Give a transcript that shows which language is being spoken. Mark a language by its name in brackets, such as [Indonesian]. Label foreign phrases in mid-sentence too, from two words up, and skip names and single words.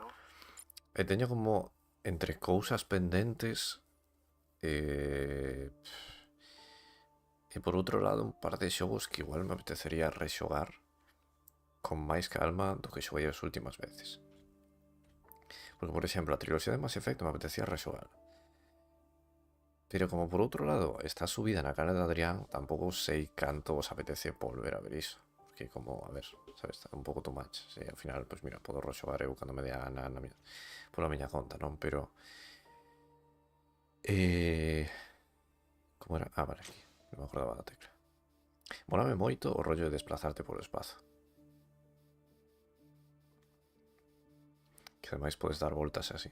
[Galician] E teño como entre cousas pendentes e por outro lado un par de xogos que igual me apetecería rexogar con máis calma do que xoguei as últimas veces. Porque, por exemplo, a triloxía de Mass Effect me apetecía rexogar. Pero como por outro lado está subida na cara de Adrián, tampouco sei canto os apetece volver a ver iso. Porque como, a ver, sabes, está un pouco [English] too much. [Galician] Se ao final, pois mira, podo rexogar eu cando me dé a gana pola miña conta, non? Pero... como era? Ah, vale, aquí. Non me acordaba da tecla. Molame moito o rollo de desplazarte polo espazo. Que ademais podes dar voltas así.